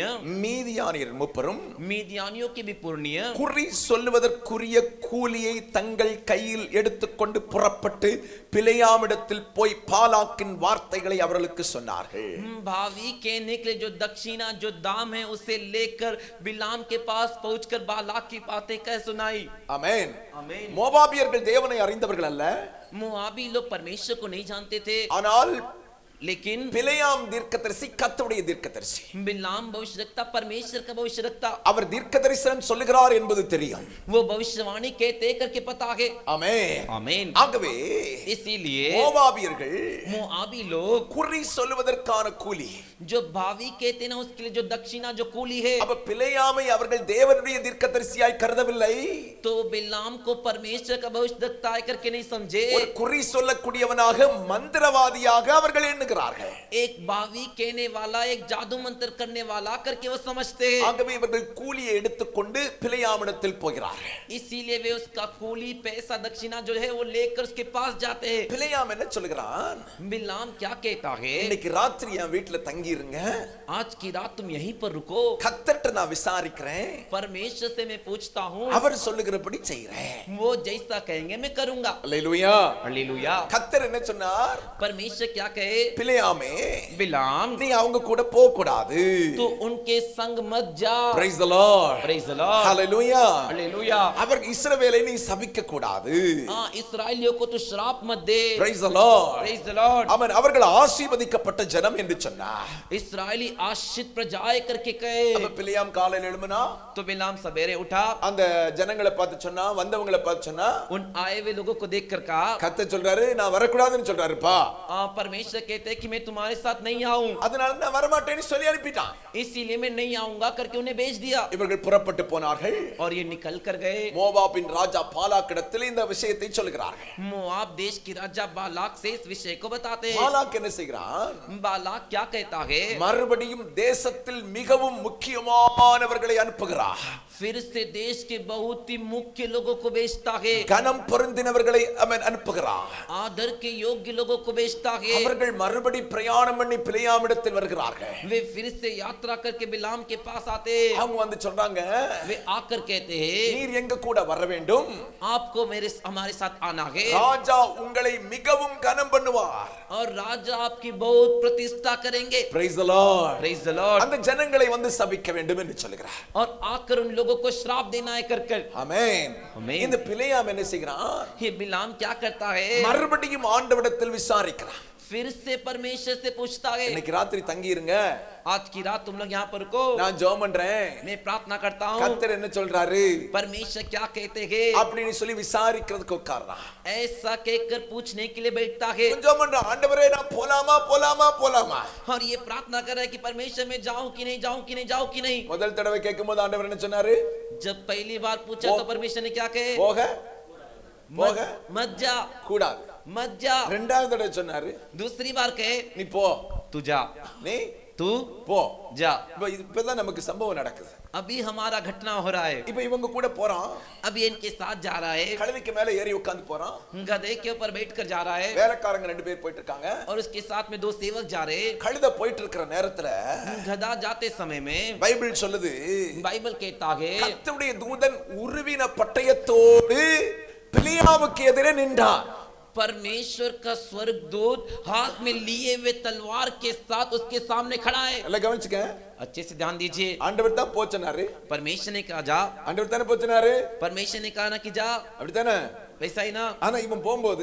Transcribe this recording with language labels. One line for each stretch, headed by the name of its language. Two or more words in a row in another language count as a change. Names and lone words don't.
Tamil: மீதியானியர் மூப்பரும்
Hindi: मीदियानियों के भी पुरनिय
Tamil: குறி சொல்லுவதற்குரிய கூலியை தங்கள் கையில் எடுத்துக்கொண்டு புறப்பட்டு பிலேயாமிடத்தில் போய் பாலாக்கின் வார்த்தைகளை அவர்களுக்கு சொன்னார்கள்.
Hindi: भावी कहने के लिए जो दक्षिणा जो दाम है उसे लेकर बिलाम के पास पहुंचकर बालाक की बातें कह सुनाई.
Tamil: ஆமென்.
Hindi: आमीन.
Tamil: மோவாபியர்கள் தேவனை அறிந்தவர்கள் அல்ல,
Hindi: मोआबी लोग परमेश्वर को नहीं जानते थे,
Tamil: ஆனால்
Hindi: लेकिन
Tamil: பிலேயாம் தீர்க்கதரிசி கர்த்தருடைய தீர்க்கதரிசி.
Hindi: बिलाम भविष्यद्वक्ता परमेश्वर का भविष्यद्वक्ता.
Tamil: அவர் தீர்க்கதரிசனம் சொல்லுகிறார் என்பது தெரியும்.
Hindi: वो भविष्यवाणी कहते करके पता है.
Tamil: ஆமென்.
Hindi: आमीन.
Tamil: ஆகவே
Hindi: इसीलिए
Tamil: மோவாபியர்கள்
Hindi: मोआबी लोग
Tamil: குறி சொல்லுவதற்கான கூலி,
Hindi: जो भावी कहते हैं ना उसके लिए जो दक्षिणा जो कूली है,
Tamil: அப்ப பிலேயாமை அவர்கள் தேவனுடைய தீர்க்கதரிசியாய் கருதவில்லை,
Hindi: तो बिलाम को परमेश्वर का भविष्यद्वक्ता करके नहीं समझे,
Tamil: ஒரு குறி சொல்லக்கூடியவனாக மந்திரவாதியாக அவர்கள் எண்ணுகிறார்கள்.
Hindi: एक भावी कहने वाला एक जादू मंत्र करने वाला करके वो समझते हैं.
Tamil: ஆகவே இவர்கள் கூலியை எடுத்துக்கொண்டு பிலேயாமிடத்தில் போகிறார்கள்.
Hindi: इसीलिए वे उसका कूली पैसा दक्षिणा जो है वो लेकर उसके पास जाते हैं.
Tamil: பிலேயாம் என்ன சொல்கிறான்?
Hindi: बिलाम क्या कहता है,
Tamil: இன்னைக்கு ராத்திரி என் வீட்டுல தங்கி இருங்க,
Hindi: आज की रात तुम यहीं पर रुको,
Tamil: கர்த்தர்ட்ட நான் விசாரிக்கிறேன்,
Hindi: परमेश्वर से मैं पूछता हूँ,
Tamil: அவர் சொல்லுகிறபடி செய்றேன்.
Hindi: वो जैसा कहेंगे मैं करूंगा.
Tamil: அல்லேலூயா.
Hindi: हालेलुया.
Tamil: கர்த்தர் என்ன சொன்னார்?
Hindi: परमेश्वर क्या कहे,
Tamil: பிலேயாமே
Hindi: बिलाम
Tamil: நீ அவங்க கூட போக கூடாது.
Hindi: तो उनके संग मत जा.
English: Praise the Lord. Praise the Lord. Hallelujah.
Hindi: हालेलुया.
Tamil: அவர் இஸ்ரவேலை நீ சபிக்க கூடாது.
Hindi: हाँ, इस्राएलियों को तो श्राप मत दे.
English: Praise the Lord. Praise the Lord.
Tamil: அவர்கள் ஆசீர்வதிக்கப்பட்ட ஜனம் என்று சொன்னார்.
Hindi: इस्राएली आशीष प्रजाएं करके कहे.
Tamil: அப்ப பிலேயாம் காலையில எழும்பினா
Hindi: तो बिलाम सवेरे उठा,
Tamil: அந்த ஜனங்களை பார்த்து சொன்னா, வந்தவங்களை பார்த்து சொன்னா,
Hindi: उन आए हुए लोगों को देखकर कहा,
Tamil: கர்த்தர் சொல்றாரு நான் வரக்கூடாதுன்னு சொல்றாருப்பா.
Hindi: परमेश्वर कहते थे कि मैं तुम्हारे साथ नहीं आऊं,
Tamil: அதனால நான் வரமாட்டேன்னு சொல்லி அனுப்பிட்டான்.
Hindi: इसीलिए मैं नहीं आऊंगा करके उन्हें भेज दिया
Tamil: இவர்கள் புறப்பட்டு போனார்கள்.
Hindi: और ये निकल कर गए.
Tamil: மோவாபின் ராஜா பாலாக்கிடத்தில் இந்த விஷயத்தை சொல்கிறார்கள்.
Hindi: मोआब देश की राजा बालाक से इस विषय को बताते हैं.
Tamil: பாலாக் என்ன செய்கிறான்?
Hindi: बालाक क्या कहता है?
Tamil: மறுபடியும் தேசத்தில் மிகவும் முக்கியமானவர்களை அனுப்புகிறார்.
Hindi: फिर से देश के बहुत ही मुख्य लोगों को भेजता है.
Tamil: கனம் பொருந்தினவர்களை அவன் அனுப்புகிறார்.
Hindi: आदर के योग्य लोगों को भेजता है.
Tamil: அவர்கள் மறுபடி பிரயாணம் பண்ணி பிலேயாமிடத்தில் வருகிறார்கள்.
Hindi: वे फिर से यात्रा करके बिलाम के पास आते.
Tamil: அவங்க வந்து சொல்றாங்க,
Hindi: वे आकर कहते हैं,
Tamil: நீர் எங்க கூட வர வேண்டும்,
Hindi: आपको हमारे साथ आना है
Tamil: ராஜா உங்களை மிகவும் கனம் பண்ணுவார்.
Hindi: और राजा आपकी बहुत प्रतिष्ठा करेंगे.
English: Praise the Lord. Praise the Lord.
Tamil: அந்த ஜனங்களை வந்து சபிக்க வேண்டும் என்று சொல்கிறார்.
Hindi: और आकर उन लोगों को श्राप देना है कर कर.
Tamil: ஆமென். ஆமென். இந்த பிலேயாம் என்ன செய்கிறான்?
Hindi: ये बिलाम क्या करता है?
Tamil: மறுபடியும் ஆண்டவரிடத்தில் விசாரிக்கிறான்.
Hindi: फिर से परमेश्वर से पूछता है,
Tamil: இன்னைக்கு ராத்திரி தங்கி இருங்க,
Hindi: आज की रात तुम लोग यहाँ पर रुको,
Tamil: நான் ஜெபம் பண்றேன்,
Hindi: मैं प्रार्थना करता हूँ.
Tamil: கர்த்தர் என்ன சொல்றாரு
Hindi: परमेश्वर क्या कहते हैं
Tamil: அப்படின்னு சொல்லி விசாரிக்கிறதுக்கு உட்கார்றான்.
Hindi: ऐसा कहकर पूछने के लिए बैठता है.
Tamil: ஜெபம் பண்றான், ஆண்டவரே நான் போலாமா போலாமா போலாமா.
Hindi: और ये प्रार्थना कर रहा है कि परमेश्वर मैं जाऊं कि नहीं, जाऊं कि नहीं, जाऊं कि नहीं.
Tamil: முதல் தடவை கேட்கும்போது ஆண்டவர் என்ன சொன்னாரு?
Hindi: जब पहली बार पूछा तो परमेश्वर ने क्या कहे?
Tamil: போக போக
Hindi: मत जा,
Tamil: கூடாது.
Hindi: मत जा.
Tamil: ரெண்டாவது தடவை சொன்னாரு,
Hindi: दूसरी बार कहे,
Tamil: நீ போ,
Hindi: तू जा,
Tamil: நீ
Hindi: तू
Tamil: போ.
Hindi: जा.
Tamil: இப்பதான் நமக்கு சம்பவம் நடக்குது.
Hindi: अभी हमारा घटना हो रहा है.
Tamil: இப்ப இவங்க கூட போறான்,
Hindi: अभी इनके साथ जा रहा है,
Tamil: கழுதைக்கு மேல ஏறி உட்கார்ந்து போறான்.
Hindi: गधे के ऊपर बैठकर जा रहा है
Tamil: வேலைக்காரங்க ரெண்டு பேர் போயிட்டு இருக்காங்க.
Hindi: और उसके साथ में दो सेवक जा रहे हैं.
Tamil: கழுதை போயிட்டு இருக்கிற நேரத்துல
Hindi: गधा जाते समय में
Tamil: பைபிள் சொல்லுது,
Hindi: बाइबल कहता है,
Tamil: கர்த்தருடைய தூதன் உருவின பட்டயத்தோடு பிலேயாமுக்கு எதிரே நின்றார்.
Hindi: परमेश्वर का स्वर्गदूत हाथ में लिए हुए तलवार के साथ उसके सामने खड़ा है.
Tamil: எல்லாம் கவனிச்சுக்க,
Hindi: अच्छे से ध्यान दीजिए.
Tamil: ஆண்டவர் தான் போச்சனாரு,
Hindi: परमेश्वर ने कहा जा,
Tamil: ஆண்டவர் தானே போச்சனாரு,
Hindi: परमेश्वर ने कहा ना कि जा,
Tamil: அப்படித்தானே?
Hindi: वैसा ही ना.
Tamil: ஆனா இவன் போகும்போது